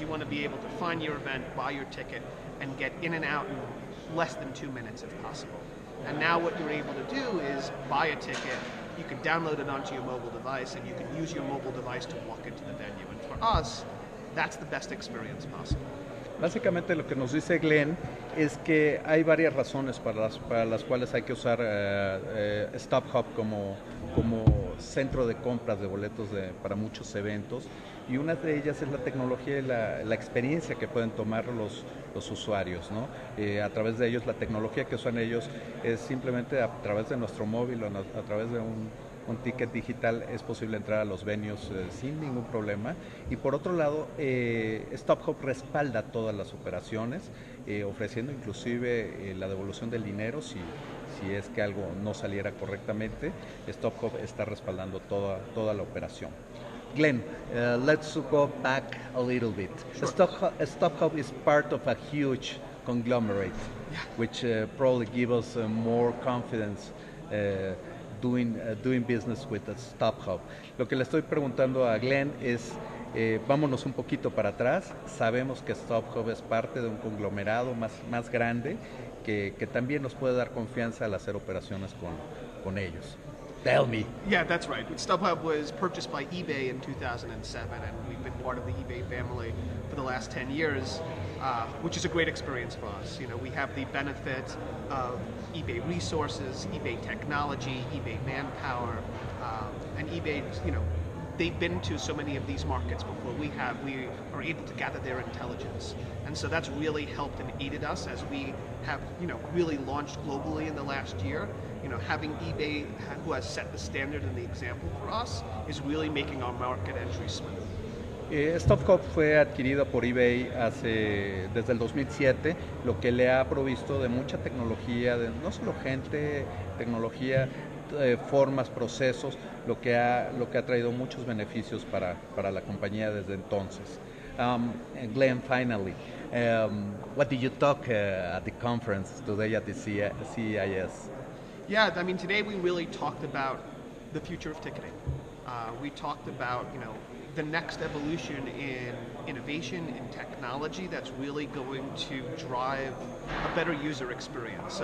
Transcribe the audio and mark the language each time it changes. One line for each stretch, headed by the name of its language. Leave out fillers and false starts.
English: You want to be able to find your event, buy your ticket, and get in and out in less than 2 minutes if possible. And now what you're able to do is buy a ticket, you can download it onto your mobile device, and you can use your mobile device to walk into the venue. And for us, that's the best experience possible.
Spanish: Básicamente lo que nos dice Glen es que hay varias razones para las cuales hay que usar StubHub como centro de compras de boletos para muchos eventos, y una de ellas es la tecnología y la experiencia que pueden tomar los usuarios, ¿no? A través de ellos, la tecnología que usan ellos es simplemente a través de nuestro móvil o a través de un ticket digital es posible entrar a los venues sin ningún problema. Y por otro lado, StubHub respalda todas las operaciones, ofreciendo inclusive la devolución del dinero si es que algo no saliera correctamente. StubHub está respaldando toda la operación.
English: Glen, let's go back a little bit. Sure. StubHub is part of a huge conglomerate, yeah, which probably gives us more confidence doing business with the StubHub.
Spanish: Lo que le estoy preguntando a Glen es, vámonos un poquito para atrás. Sabemos que StubHub es parte de un conglomerado más grande que también nos puede dar confianza al hacer operaciones con ellos.
English: Tell me. Yeah, that's right. StubHub was purchased by eBay in 2007, and we've been part of the eBay family for the last 10 years, which is a great experience for us. You know, we have the benefit of eBay resources, eBay technology, eBay manpower, and eBay, you know, they've been to so many of these markets before we have. We are able to gather their intelligence. And so that's really helped and aided us as we have, you know, really launched globally in the last year. You know, having eBay, who has set the standard and the example for us, is really making our market entry smooth.
Spanish: StubHub fue adquirido por eBay desde el 2007, lo que le ha provisto de mucha tecnología, de no solo gente, tecnología, formas, procesos, lo que ha traído muchos beneficios para la compañía desde entonces.
English: Glenn, finally, what did you talk at the conference today at the CIS? Yeah, I mean, today we really talked about the future of ticketing. We talked about, you know, the next evolution in innovation, in technology that's really going to drive a better user experience.